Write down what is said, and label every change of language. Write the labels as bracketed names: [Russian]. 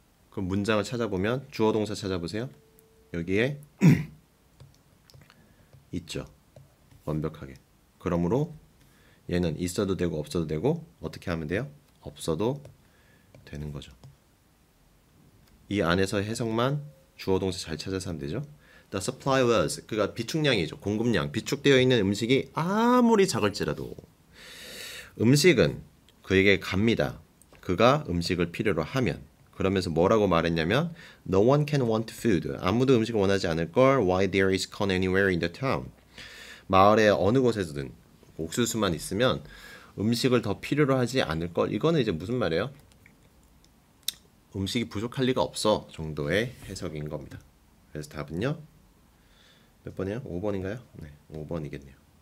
[Korean] 그럼 문장을 찾아보면 주어 동사 찾아보세요. 여기에 있죠. 완벽하게. 그러므로 얘는 있어도 되고 없어도 되고 어떻게 하면 돼요? 없어도 되는 거죠. 이 안에서 해석만 주어 동사 잘 찾아서 하면 되죠. [English] The supply was, [Korean] 그가 비축량이죠. 공급량. 비축되어 있는 음식이 아무리 작을지라도 음식은 그에게 갑니다. 그가 음식을 필요로 하면. 그러면서 뭐라고 말했냐면 [English] No one can want food. [Korean] 아무도 음식을 원하지 않을 걸. [English] Why there is corn anywhere in the town. [Korean] 마을의 어느 곳에서든 옥수수만 있으면 음식을 더 필요로 하지 않을 걸. 이거는 이제 무슨 말이에요? 음식이 부족할 리가 없어 정도의 해석인 겁니다. 그래서 답은요? 몇 번이에요? 5번인가요? 네, 5번이겠네요.